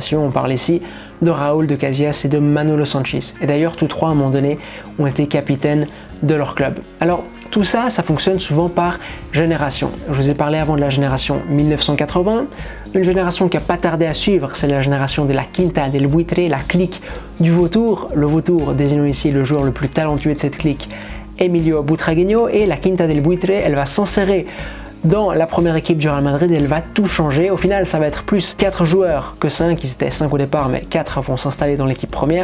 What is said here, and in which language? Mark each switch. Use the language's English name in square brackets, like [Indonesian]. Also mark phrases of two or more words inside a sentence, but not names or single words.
[French] On parle ici de Raúl, de Casillas et de Manolo Sanchis. Et d'ailleurs, tous trois à un moment donné ont été capitaines de leur club. Alors tout ça, ça fonctionne souvent par génération. Je vous ai parlé avant de la génération 1980. Une génération qui n'a pas tardé à suivre, c'est la génération de la Quinta del Buitre, la clique du vautour. Le vautour désignant ici le joueur le plus talentueux de cette clique, Emilio Butragueño, et la Quinta del Buitre, elle va s'insérer dans la première équipe du Real Madrid et elle va tout changer. Au final, ça va être plus 4 joueurs que 5, ils étaient 5 au départ, mais 4 vont s'installer dans l'équipe première.